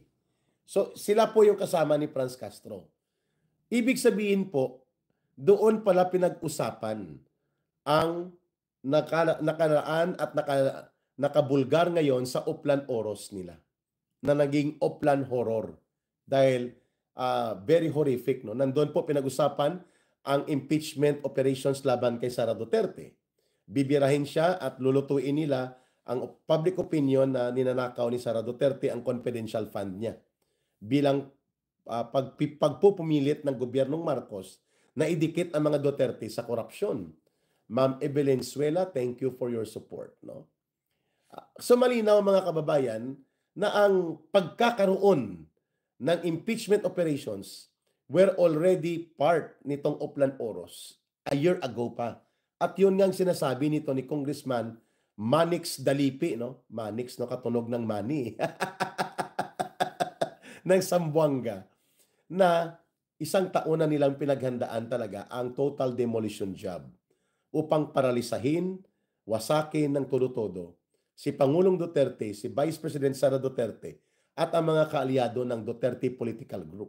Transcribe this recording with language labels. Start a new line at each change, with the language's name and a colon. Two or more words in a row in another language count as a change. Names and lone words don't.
Filipino: So sila po yung kasama ni Franz Castro. Ibig sabihin po, doon pala pinag-usapan ang nakaraan at nakabulgar ngayon sa Oplan Oros nila na naging Oplan Horror dahil
English: very horrific.
Filipino: No? Nandun po pinag-usapan ang
English: impeachment operations
Filipino: laban kay Sara Duterte. Bibirahin siya at lulutuin nila ang
English: public opinion
Filipino: na ninanakaw ni Sara Duterte ang
English: confidential fund
Filipino: niya bilang pagpupumilit ng gobyernong Marcos na idikit ang mga Duterte sa korupsyon.
English: Ma'am Ebelenzuela, thank you for your support.
Filipino: No? So malinaw mga kababayan na ang pagkakaroon ng
English: impeachment operations were already part
Filipino: nitong Oplan Oros
English: a year ago
Filipino: pa. At yun nga ang sinasabi nito ni Congressman Manix Dalipi, no? Manix, no? Katunog ng mani. ng Zamboanga. Na isang taon na nilang pinaghandaan talaga ang
English: total demolition job
Filipino: upang paralisahin, wasakin ng todo-todo si Pangulong Duterte, si Vice President Sara Duterte at ang mga kaalyado ng Duterte Political Group.